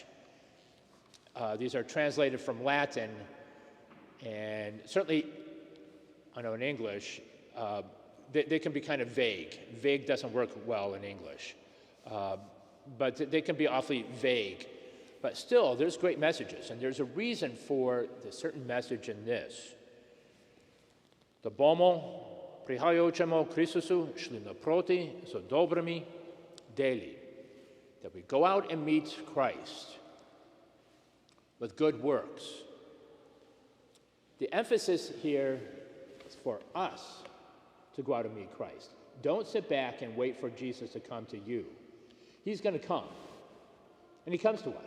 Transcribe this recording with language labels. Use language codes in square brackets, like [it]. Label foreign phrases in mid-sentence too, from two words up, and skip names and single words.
[en] These are translated from Latin, and certainly, I know in English, they can be kind of vague. Vague doesn't work well in English, but they can be awfully vague. But still, there's great messages, and there's a reason for the certain message in this. [sl] The bomo prihajočemo Kristusu šli naproti so dobrimi deli, [en] that we go out and meet Christ with good works. The emphasis here is for us to go out and meet Christ. Don't sit back and wait for Jesus to come to you. He's going to come. And he comes to us.